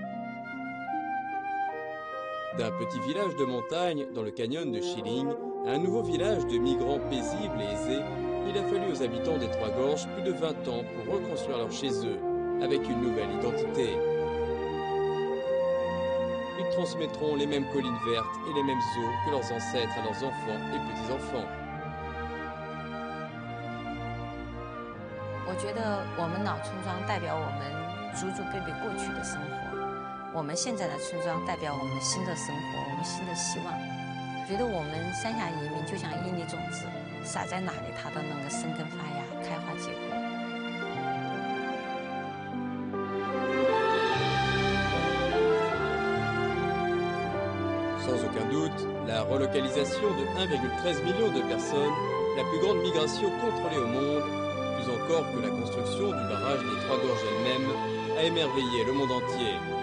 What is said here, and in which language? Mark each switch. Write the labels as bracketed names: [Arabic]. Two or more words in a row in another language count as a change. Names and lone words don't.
[French] D'un petit village de montagne dans le canyon de Xiling à un nouveau village de migrants paisibles et aisés, il a fallu aux habitants des Trois Gorges plus de 20 ans pour reconstruire leur chez eux, avec une nouvelle identité. Ils transmettront les mêmes collines vertes et les mêmes eaux que leurs ancêtres à leurs enfants et petits-enfants. [Chinese] 我觉得我们老村庄代表我们祖祖辈辈过去的生活，我们现在的村庄代表我们新的生活，我们新的希望。我觉得我们三峡移民就像一粒种子，撒在哪里它都能够生根发芽、开花结果。 [French] Sans aucun doute, la relocalisation de 1,13 million de personnes, la plus grande migration contrôlée au monde, plus encore que la construction du barrage des Trois Gorges elle-même, a émerveillé le monde entier.